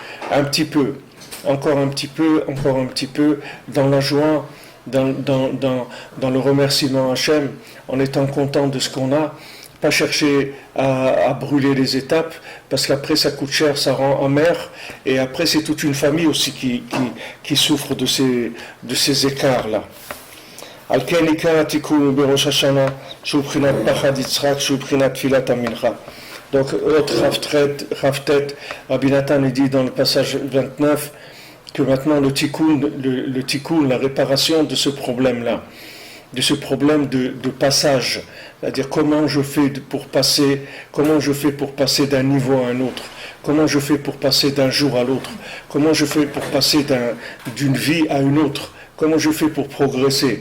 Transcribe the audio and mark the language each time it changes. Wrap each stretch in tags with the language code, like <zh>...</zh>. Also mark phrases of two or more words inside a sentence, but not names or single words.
<fr>Un petit peu, encore un petit peu, dans la joie, dans le remerciement à Hachem, en étant content de ce qu'on a, pas chercher à brûler les étapes, parce qu'après ça coûte cher, ça rend amer, et après c'est toute une famille aussi qui souffre de ces écarts-là.</fr> <he>על כן עיקר התיקון בראש השנה שהוא בחינת פחד יצחק שהוא בחינת תפילת המנחה.</he> <fr>Donc autre Raftet, Rabbi Nathan dit dans le passage 29 que maintenant le tikkun, la réparation de ce problème-là, de ce problème de passage, c'est-à-dire comment je fais pour passer d'un niveau à un autre, comment je fais pour passer d'un jour à l'autre, comment je fais pour passer d'une vie à une autre, comment je fais pour progresser.</fr>